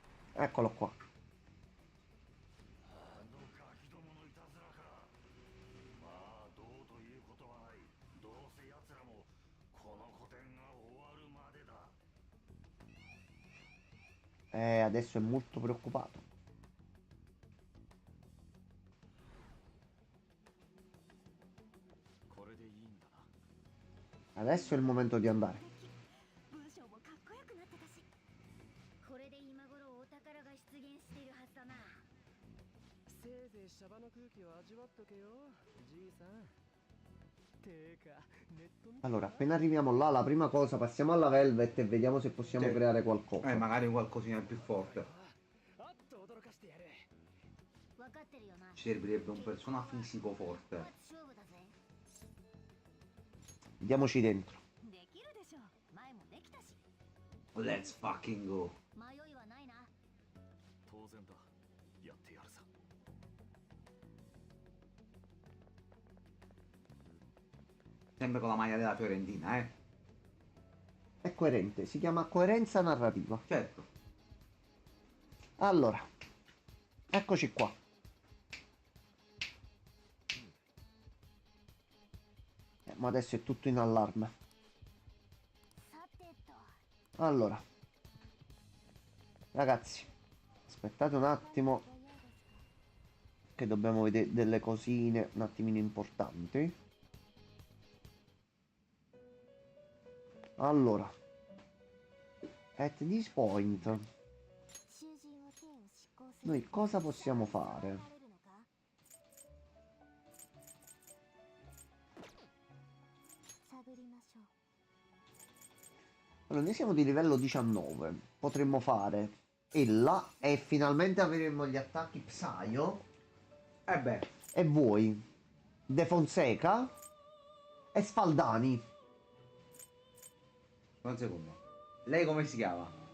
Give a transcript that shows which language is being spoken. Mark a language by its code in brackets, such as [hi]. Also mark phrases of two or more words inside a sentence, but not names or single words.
[it] Eccolo qua. [ja] どうか人物いたずらか。まあどうということはない。どうせ奴らもこの古典が終わるまでだ。 [it] Adesso è molto preoccupato. [ja] これでいいんだな。 [it] Adesso è il momento di andare. [ja] 文章もかっこよくなってたし、これで今頃お宝が出現しているはずだな。せいぜいシャバの空気を味わっとけよ、じいさん。てか、ネット見た？ [it] Allora, appena arriviamo là, la prima cosa, passiamo alla Velvet e vediamo se possiamo Sì. creare qualcosa. Magari qualcosina più forte. [ja] あっと驚かしてやれ。分かってるよな。 [it] Ci servirebbe un persona fisico forte. [ja] 勝負だぜ。 [it] Andiamoci dentro. [ja] できるでしょ。前もできたし。 [en] Let's fucking go. [ja] 迷いはないな。当然だ。やってやるさ。 [it] Sempre con la maglia della Fiorentina, eh? È coerente, si chiama coerenza narrativa. Certo. Allora, eccoci qua. Ma adesso è tutto in allarme. [ja] さてと。 [it] Allora, ragazzi, aspettate un attimo che dobbiamo vedere delle cosine un attimino importanti. Allora, [en] at this point, [ja] 囚人を刑を執行する。 [it] noi cosa possiamo fare? [ja] 探りましょう。 [it] Allora, noi siamo di livello 19. Potremmo fare Ella e finalmente avremo gli attacchi Psaio. Eh beh, E voi, De Fonseca e Sfaldani. un secondo. Lei come si chiama?